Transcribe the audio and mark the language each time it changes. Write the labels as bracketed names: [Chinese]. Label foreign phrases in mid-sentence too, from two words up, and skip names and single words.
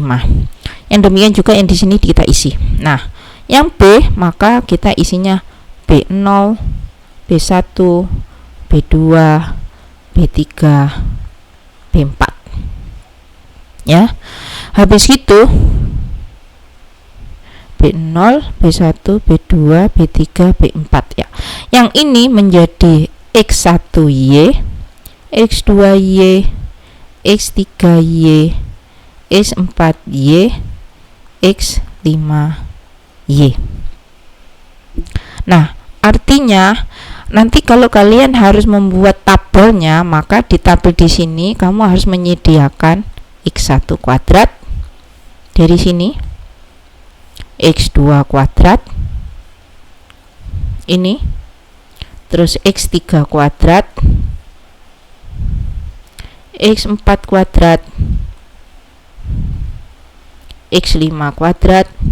[Indonesian] Yang demikian juga yang di sini kita isi. Nah, yang B maka kita isinya B0, B1, B2, B3, B4. Ya. Habis itu B0, B1, B2, B3, B4 ya. Yang ini menjadi X1Y, X2Y, X3Y, X4Y, X5Y. Nah, artinya nanti kalau kalian harus membuat tabelnya, maka di tabel di sini kamu harus menyediakan X1 kuadrat dari sini, X2 kuadrat ini, terus X3 kuadrat, X4 kuadrat, X5 kuadrat.